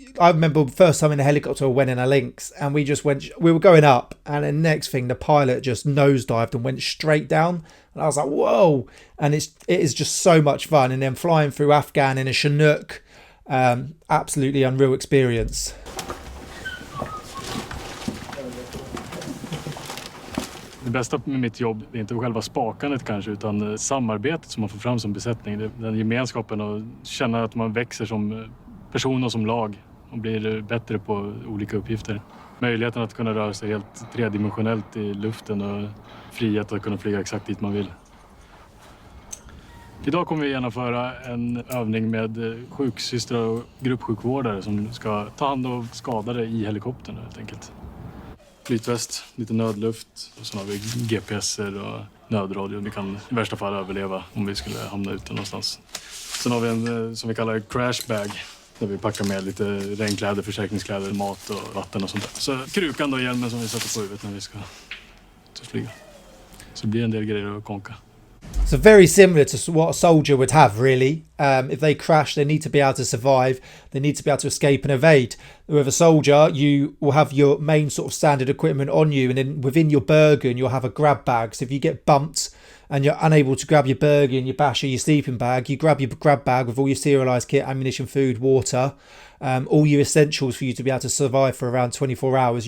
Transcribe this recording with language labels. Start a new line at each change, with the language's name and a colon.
English: I remember the first time in a helicopter I went in a Lynx and we were going up, and the next thing the pilot just nosedived and went straight down, and I was like, whoa. And it is just so much fun. And then flying through Afghan in a Chinook, absolutely unreal experience.
Swedish: Det bästa med mitt jobb är inte själva spakandet kanske, utan samarbetet som man får fram som besättning. Den gemenskapen och känna att man växer som person och som lag och blir bättre på olika uppgifter. Möjligheten att kunna röra sig helt tredimensionellt i luften och frihet att kunna flyga exakt dit man vill. Idag kommer vi genomföra en övning med sjuksystrar och gruppsjukvårdare som ska ta hand om skadade i helikoptern helt enkelt. Flytväst, lite nödluft och så har vi GPSer och nödradio. Vi kan i värsta fall överleva om vi skulle hamna ute någonstans. Sen har vi en som vi kallar crash bag där vi packar med lite regnkläder, försäkringskläder, mat och vatten och sånt där. Så krukan och hjälmen som vi sätter på huvudet när vi ska flyga. Så det blir en del grejer att konka.
English: So very similar to what a soldier would have, really. If they crash, they need to be able to survive. They need to be able to escape and evade. With a soldier, you will have your main sort of standard equipment on you, and then within your Bergen, you'll have a grab bag. So if you get bumped and you're unable to grab your Bergen, your Bash or your sleeping bag, you grab your grab bag with all your serialised kit, ammunition, food, water, all your essentials for you to be able to survive for around 24 hours.